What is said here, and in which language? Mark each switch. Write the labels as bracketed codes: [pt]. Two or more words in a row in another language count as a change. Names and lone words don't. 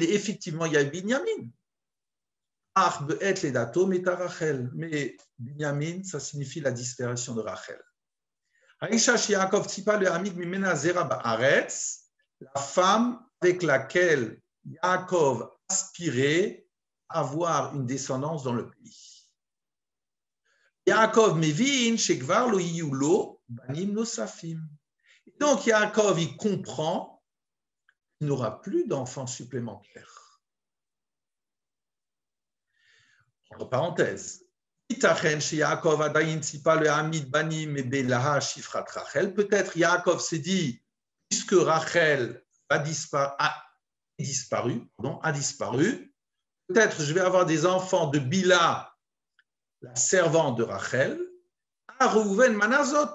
[fr] Et effectivement, il y a Binyamin. Mais Binyamin, ça signifie la disparition de Rachel. La femme avec laquelle Yaakov aspirait à avoir une descendance dans le pays. [he] יעקב מבין שכבר לא יהיו לו בנים נוספים. [fr] Donc Yaakov, il comprend qu'il n'aura plus d'enfants supplémentaires. Entre parenthèses, peut-être Yaakov s'est dit, puisque Rachel a disparu, peut-être je vais avoir des enfants de Bila, la servante de Rachel, à Reuven Manazot.